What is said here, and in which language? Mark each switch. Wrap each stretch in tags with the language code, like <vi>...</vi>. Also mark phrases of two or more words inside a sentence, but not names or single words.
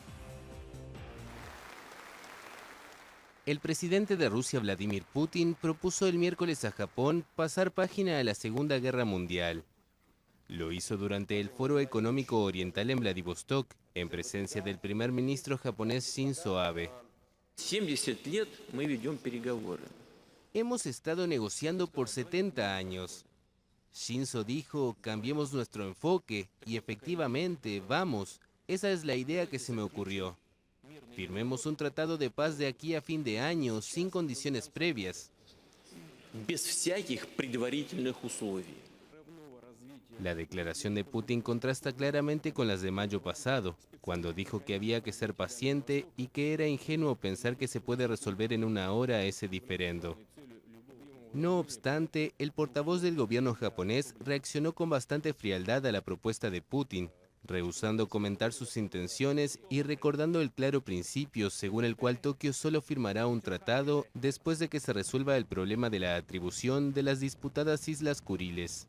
<es>El presidente de Rusia, Vladimir Putin, propuso el miércoles a Japón pasar página a la Segunda Guerra Mundial. Lo hizo durante el Foro Económico Oriental en Vladivostok, en presencia del primer ministro japonés Shinzo Abe.</es> <ru>70 лет мы ведем переговоры.</ru> <es>Hemos estado negociando por 70 años. Shinzo dijo, cambiemos nuestro enfoque, y efectivamente, vamos, esa es la idea que se me ocurrió. Firmemos un tratado de paz de aquí a fin de año, sin condiciones previas.</es> <ru>Без всяких предварительных условий.</ru> <es>La declaración de Putin contrasta claramente con las de mayo pasado, cuando dijo que había que ser paciente y que era ingenuo pensar que se puede resolver en una hora ese diferendo. No obstante, el portavoz del gobierno japonés reaccionó con bastante frialdad a la propuesta de Putin, rehusando comentar sus intenciones y recordando el claro principio según el cual Tokio solo firmará un tratado después de que se resuelva el problema de la atribución de las disputadas Islas Kuriles.</es>